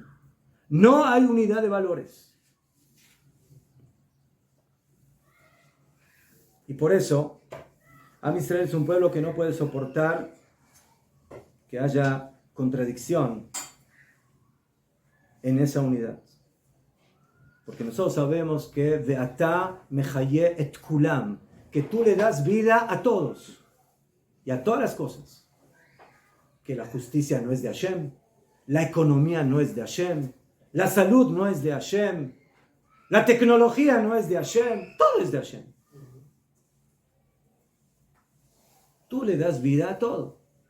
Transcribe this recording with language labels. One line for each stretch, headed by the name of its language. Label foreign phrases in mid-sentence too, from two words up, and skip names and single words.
Spanish: No hay unidad de valores. Y por eso,
Hebrew: עם ישראל
Spanish: es un pueblo que no puede soportar que haya contradicción en esa unidad. Porque nosotros sabemos que
Hebrew: ואתה מחיה את כולם,
Spanish: que tú le das vida a todos y a todas las cosas. Que la justicia no es de Hashem, la economía no es de Hashem, la salud no es de Hashem, la tecnología no es de Hashem, todo es de Hashem. Tú le das vida a todo.